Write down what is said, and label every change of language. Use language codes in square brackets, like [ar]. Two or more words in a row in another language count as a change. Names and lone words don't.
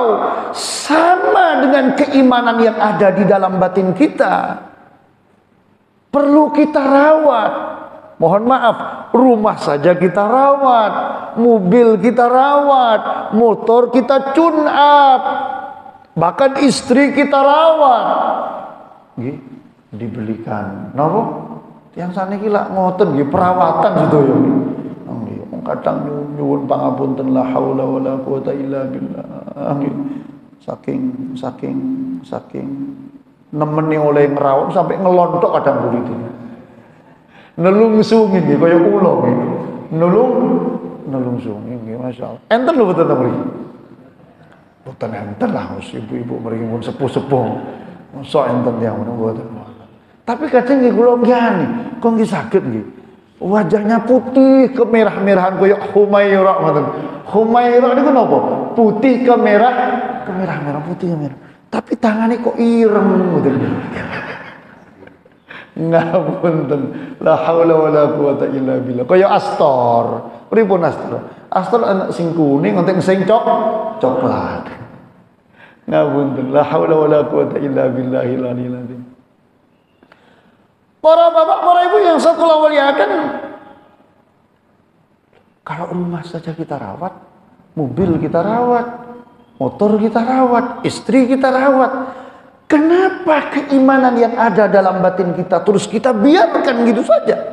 [id] Sama dengan keimanan yang ada di dalam batin kita, perlu kita rawat. Mohon maaf, rumah saja kita rawat, mobil kita rawat, motor kita tune up, bahkan istri kita rawat. Dibelikan, napa? [jv] Yang saniki lak ngoten nggih perawatan sedoyo. kadang nyuwun pangapunten [ar] لا حول ولا قوة إلا بالله. [jv] Saking nemeni oleh ngerawat sampai ngelontok kadang begitu. Nelungsung ini kaya kula iki. Nelungsung ini masyaallah. Enten lho boten mriki. Boten enten lah ibu-ibu mriki pun sepuh-sepuh. Mosok enten yang boten. Tapi kadang nggih kula nggih kok nggih saged nggih. [id] Wajahnya putih kemerah-merahan [jv] kaya Humairah ngoten. Humairah niku napa? [id] Putih kemerah-merah putih kemerah. Tapi tangannya [jv] kok ireng ngoten. Ngapunten. [ar] لا حول ولا قوة إلا بالله. [jv] Kaya Astor. Pripun Astor? Astor anak sing kuning ngoten sing coklat. Ngapunten. [ar] لا حول ولا قوة إلا بالله العلي العظيم. [id] Para bapak, para ibu yang saya muliakan, kalau rumah saja kita rawat, mobil kita rawat, motor kita rawat, istri kita rawat, kenapa keimanan yang ada dalam batin kita terus kita biarkan gitu saja?